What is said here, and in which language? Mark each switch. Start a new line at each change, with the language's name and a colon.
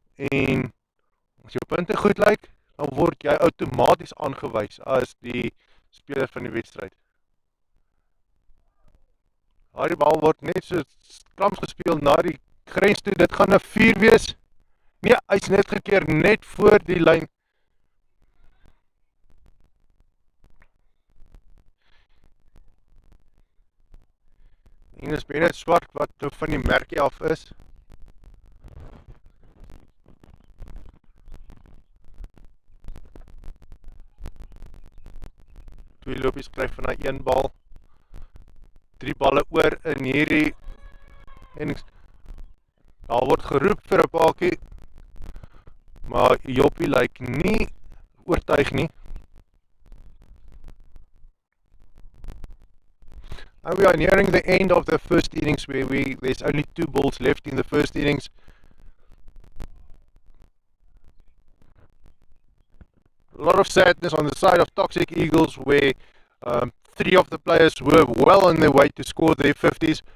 Afrikaans: En as jou punte goed lyk, dan word jy outomaties aangewys as die speler van die wedstryd. Die bal word net so krams gespeel na die grens toe, dit gaan 'n 4 wees. Nee, hy's net gekeer net voor die lyn. En is net swart wat van die merkie af is. Twee lopies kry van 'n een bal. 3 balle oor in hierdie innings. Daar word geroep vir 'n paakie, maar Joppie lyk nie oortuig nie.
English: And we are nearing the end of the first innings where there's only 2 balls left in the first innings. A lot of sadness on the side of Toxic Eagles where 3 of the players were well on their way to score their 50s.